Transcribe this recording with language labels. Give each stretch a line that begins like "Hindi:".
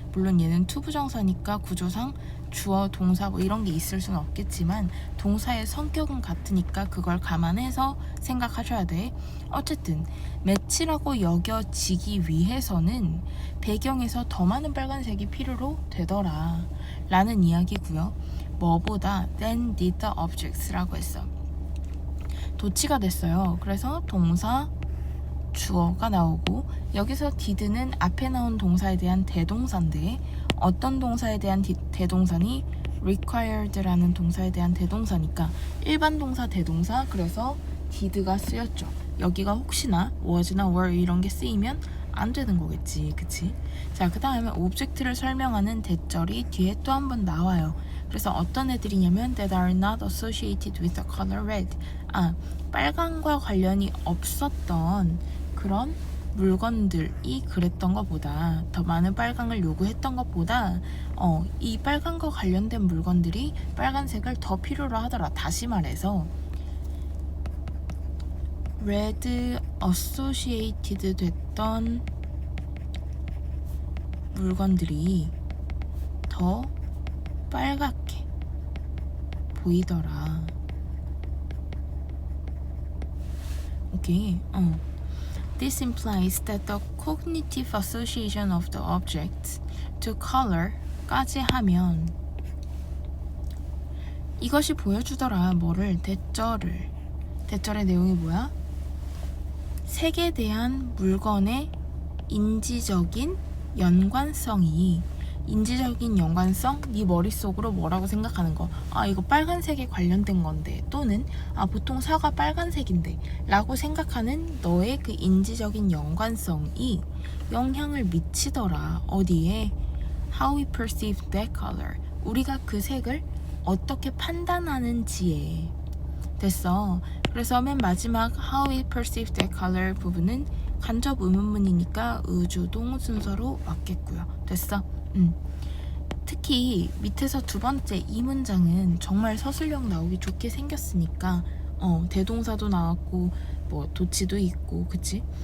Korean: 물론 얘는 투부정사니까 구조상 주어, 동사 뭐 이런 게 있을 수는 없겠지만 동사의 성격은 같으니까 그걸 감안해서 생각하셔야 돼. 어쨌든 매치라고 여겨지기 위해서는 배경에서 더 많은 빨간색이 필요로 되더라 라는 이야기고요. 뭐보다
English: than did the objects
Korean: 라고 했어. 도치가 됐어요. 그래서 동사 주어가 나오고 여기서 did는 앞에 나온 동사에 대한 대동사인데 어떤 동사에 대한 대동사니? required라는 동사에 대한 대동사니까 일반 동사 대동사. 그래서 did가 쓰였죠. 여기가 혹시나 was나 were 이런 게 쓰이면 안 되는 거겠지, 그치? 자, 그 다음에 object를 설명하는 대절이 뒤에 또 한 번 나와요. 그래서 어떤 애들이냐면
English: that are not associated with the color red.
Korean: 빨강과 관련이 없었던 그런 물건들이 그랬던 것보다 더 많은 빨강을 요구했던 것보다 이 빨강과 관련된 물건들이 빨간색을 더 필요로 하더라. 다시 말해서 red associated 됐던 물건들이 더 빨갛게 보이더라. 오케이.
English: This implies that the cognitive association of the objects to color
Korean: 까지 하면 이것이 보여주더라. 뭐를? 대절의 내용이 뭐야? 색에 대한 물건의 인지적인 연관성이 인지적인 연관성? 네 머릿속으로 뭐라고 생각하는 거? 이거 빨간색에 관련된 건데 또는 보통 사과 빨간색인데 라고 생각하는 너의 그 인지적인 연관성이 영향을 미치더라. 어디에?
English: How we perceive that color.
Korean: 우리가 그 색을 어떻게 판단하는지에. 됐어. 그래서 맨 마지막
English: How we perceive that color
Korean: 부분은 간접 의문문이니까 의주동 순서로 맞겠고요. 됐어? 특히 밑에서 두 번째 이 문장은 정말 서술형 나오기 좋게 생겼으니까 대동사도 나왔고 뭐 도치도 있고, 그치?